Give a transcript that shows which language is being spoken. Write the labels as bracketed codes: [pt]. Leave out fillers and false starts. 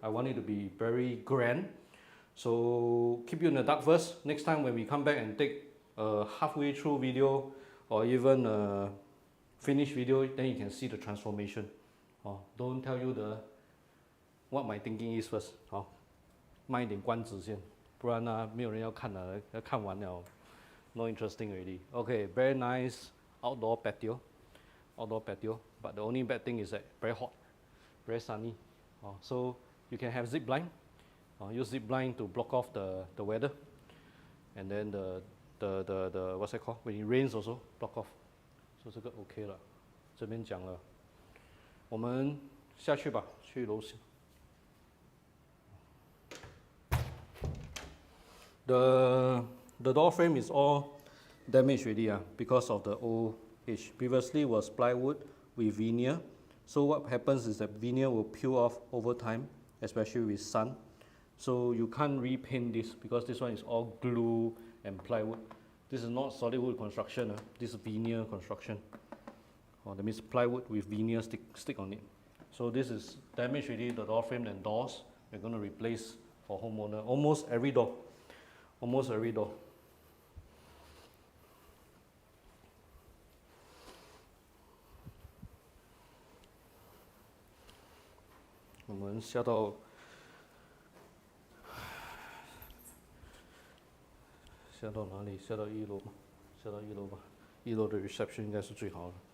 [en] I want it to be very grand. So keep you in the dark first. Next time when we come back and take a halfway through video or even a finished video, then you can see the transformation. Don't tell you what my thinking is first. [zh] 卖一点关子先，不然没有人要看了，要看完了 ， [en] no interesting already. Okay, very nice outdoor patio. But the only bad thing is that very hot, very sunny. So you can have zip blind. Use zip blind to block off the weather, and then the what's that called? When it rains also block off. [zh] So 这个 OK 了，这边讲了，我们下去吧，去楼下。 [en] The door frame is all damaged already because of the old age. Previously was plywood with veneer. So what happens is that veneer will peel off over time, especially with sun. So you can't repaint this because this one is all glue and plywood. This is not solid wood construction. This is veneer construction. That means plywood with veneer stick on it. So this is damaged already, the door frame and doors. We're going to replace for homeowner. Almost every door. Almost every door. We will [zh] 下到哪里？下到1楼吧，下到1楼吧。 1楼的 reception 应该是最好的。